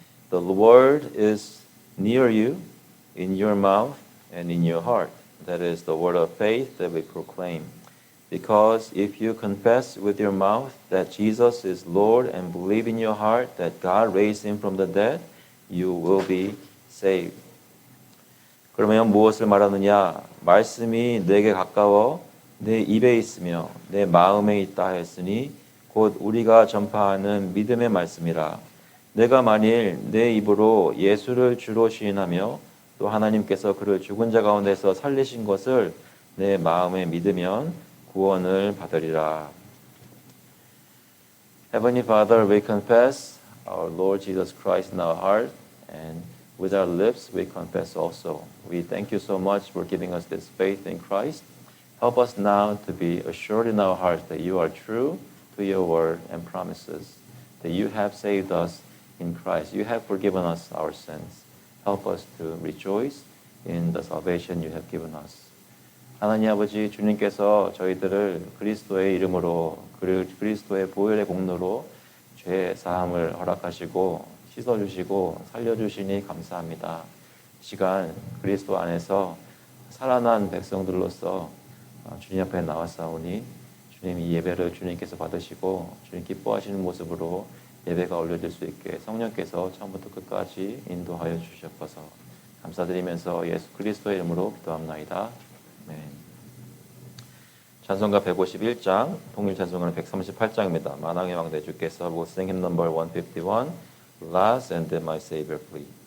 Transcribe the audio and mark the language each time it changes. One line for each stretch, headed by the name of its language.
English: The word is near you, in your mouth and in your heart. That is the word of faith that we proclaim. Because if you confess with your mouth that Jesus is Lord and believe in your heart that God raised him from the dead, you will be saved.
Korean: 그러면 무엇을 말하느냐? 말씀이 내게 가까워 내 입에 있으며 내 마음에 있다 하였으니 곧 우리가 전파하는 믿음의 말씀이라. 내가 만일 내 입으로 예수를 주로 시인하며 또 하나님께서 그를 죽은 자 가운데서 살리신 것을 내 마음에 믿으면 구원을 받으리라.
English: Heavenly Father, we confess our Lord Jesus Christ in our heart, and with our lips we confess also. We thank you so much for giving us this faith in Christ. Help us now to be assured in our hearts that you are true to your word and promises, that you have saved us in Christ. You have forgiven us our sins. Help us to rejoice in the salvation you have given us.
Korean: 하나님 아버지, 주님께서 저희들을 그리스도의 이름으로 그리스도의 보혈의 공로로 죄 사함을 허락하시고 씻어주시고 살려주시니 감사합니다. 시간 그리스도 안에서 살아난 백성들로서 주님 앞에 나왔사오니 주님 이 예배를 주님께서 받으시고 주님 기뻐하시는 모습으로 예배가 올려질 수 있게 성령께서 처음부터 끝까지 인도하여 주시옵소서. 감사드리면서 예수 그리스도의 이름으로 기도합나이다. 아멘. 찬송가 151장, 통일 찬송가는 138장입니다. 만왕의 왕 대주께서
English: will sing hymn number 151, Last and then my Savior plea.